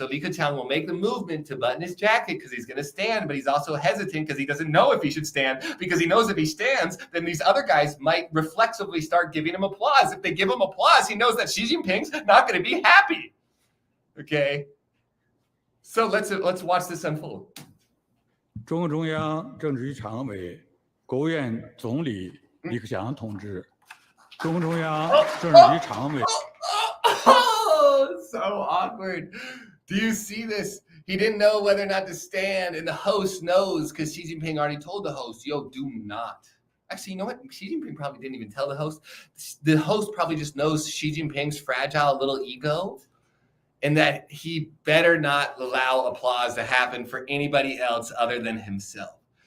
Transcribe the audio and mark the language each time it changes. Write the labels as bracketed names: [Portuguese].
[English] So Li Keqiang will make the movement to button his jacket because he's going to stand, but he's also hesitant because he doesn't know if he should stand, because he knows if he stands, then these other guys might reflexively start giving him applause. If they give him applause, he knows that Xi Jinping's not going to be happy. Okay? So let's watch this unfold. [Chinese] 中共中央政治局常委、国务院总理李克强同志，中共中央政治局常委。 [English] Oh, so awkward. Do you see this? He didn't know whether or not to stand, and the host knows because Xi Jinping already told the host, yo, do not. Actually, you know what? Xi Jinping probably didn't even tell the host. The host probably just knows Xi Jinping's fragile little ego, and that he better not allow applause to happen for anybody else other than himself.